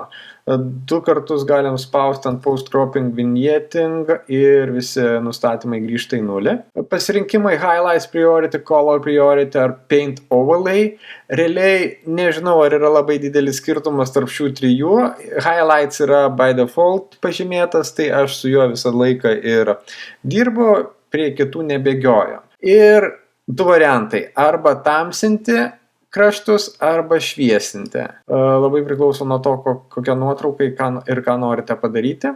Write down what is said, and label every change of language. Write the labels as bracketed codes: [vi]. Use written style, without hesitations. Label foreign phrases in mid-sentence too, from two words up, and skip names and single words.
[lt] 2 kartus galim spausti ant Post-Cropping Vignetting ir visi nustatymai grįžta į 0. Pasirinkimai Highlights Priority, Color Priority ar Paint Overlay. Realiai nežinau, ar yra labai didelis skirtumas tarp šių 3. Highlights yra [en] by default [lt] pažymėtas, tai aš su juo visą laiką ir dirbu, prie kitų nebėgioju. Ir 2 variantai. Arba tamsinti kraštus arba šviesinti. Labai priklauso nuo to, kokią nuotrauką ir ką norite padaryti.